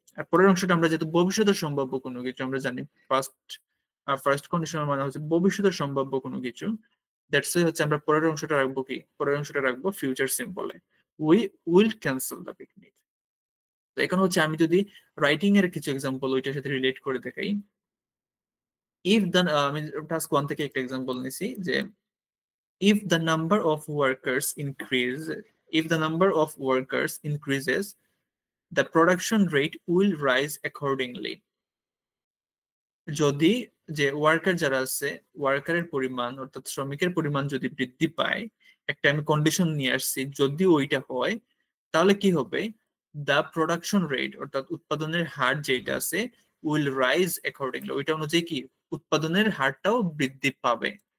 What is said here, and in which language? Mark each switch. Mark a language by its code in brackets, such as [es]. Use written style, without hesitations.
[bn] আর পরের অংশটা আমরা যেহেতু ভবিষ্যতে সম্ভাব্য কোনো কিছু, আমরা জানি ফার্স্ট কন্ডিশনাল মানে হচ্ছে ভবিষ্যতের সম্ভাব্য কোনো কিছু। দ্যাটস হচ্ছে আমরা পরের অংশটা রাখবো কি, পরের অংশটা রাখবো future সিম্পলে, [en] We will cancel the picnic. [bn] তো এখন হচ্ছে আমি যদি রাইটিং এর কিছু এক্সাম্পল ওইটার সাথে রিলেট করে দেখাই। [en] if the, [bn] আমি টাস্ক 1 থেকে একটা এক্সাম্পল নিছি যে [en] if the number of workers increase if the number of workers increases the production rate will rise accordingly। [bn] যদি যে ওয়ার্কার যারা আছে, ওয়ার্কারের পরিমাণ অর্থাৎ শ্রমিকের পরিমাণ যদি বৃদ্ধি পায়, একটা আমি কন্ডিশন নিয়ে আসছি, যদি ওইটা হয় তাহলে কি হবে, [en] the production rate [bn] অর্থাৎ উৎপাদনের হার যেটা আছে [en] will rise accordingly, [bn] ওইটা অনুযায়ী কি উৎপাদনের হারটাও বৃদ্ধি পাবে।